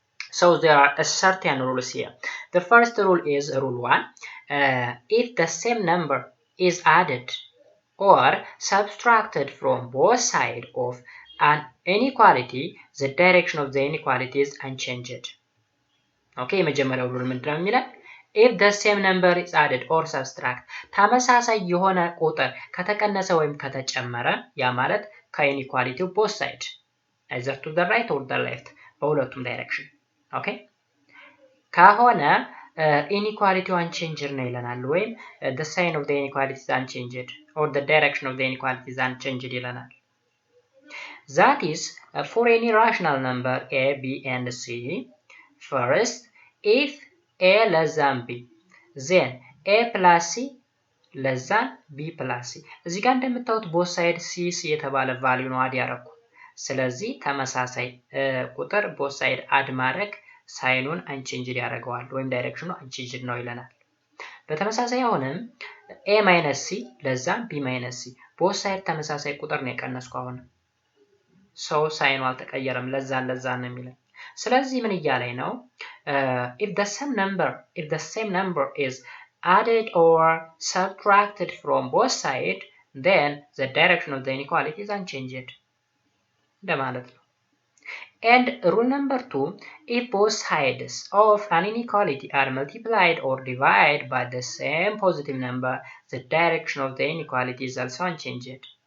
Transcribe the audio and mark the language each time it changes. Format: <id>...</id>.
<en>So, there are certain rules here. The first rule is rule 1. If the same number is added or subtracted from both sides of an inequality, the direction of the inequality is unchanged.</en> <am>Okay, የመጀመሪያው ሩል ምንድነው የሚለው?</am> <en>If the same number is added or subtract,</en> <am>ተመሳሳይ የሆነ ቁጥር ከተቀነሰ ወይም ከተጨመረ ያ ማለት ከኢኒኳሊቲው</am> <en>both side either to the right or the left</en> <am>በሁለቱም ዳይሬክሽን ኦኬ ከሆነ ኢኒኳሊቲው</am> <en>unchanged</en> <am>ነው ይለናል። ወይም</am> <en>the sign of the inequality is unchanged or the direction of the inequality is unchanged</en> <am>ይለናል።</am> <en>That is for any rational number a, b and c. First, if a less than b, then a plus c less than b plus c.</en> <am>እዚህ ጋር እንደምታዩት both side c የተባለ ቫልዩ ነው አድ ያደረኩ። ስለዚህ ተመሳሳይ ቁጥር both side አድ ማድረግ ሳይኑን አንቼንጅድ ያደርገዋል ወይም ዳይሬክሽኑ አንቼንጅድ ነው ይለናል። በተመሳሳይ አሁንም a minus c less than b minus c both side ተመሳሳይ ቁጥር ነው የቀነስኩ አሁን ሰው ሳይኑ አልተቀየረም ለዛን ነው የሚለው። ስለዚህ ምን እያለኝ ነው?</am> <en>if the same number is added or subtracted from both sides, then the direction of the inequality is unchanged</en> <am>እንደማለት ነው።</am> <en>And rule number 2, if both sides of an inequality are multiplied or divided by the same positive number, the direction of the inequality is also unchanged.</en>